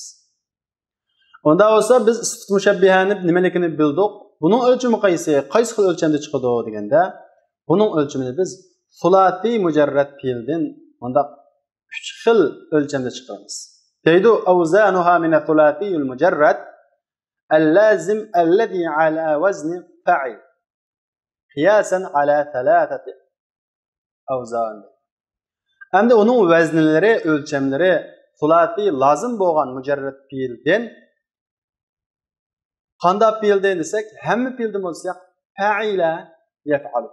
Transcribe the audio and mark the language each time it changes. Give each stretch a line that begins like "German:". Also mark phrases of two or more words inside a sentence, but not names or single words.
Uzbek: Unda bo'lsa biz sifat mushabbihani nimaligini bildik. Buning o'lchami qaysi xil o'lchamda chiqadi deganda, buning o'lchamini biz sulati mujarrad fe'ldan unda 3 xil o'lchamda chiqaramiz.
Arabic: Deydi أوزانها من الثلاثي المجرد اللازم الذي على وزن فاعل قياسا على ثلاثة أوزان.
Uzbek: Hamda onun vaznlari, o'lchamlari sulati lozim bo'lgan mujarrad fe'ldan qanday fe'ldan desak, hamma fe'ldan bo'lsa
Arabic: فعل يفعل.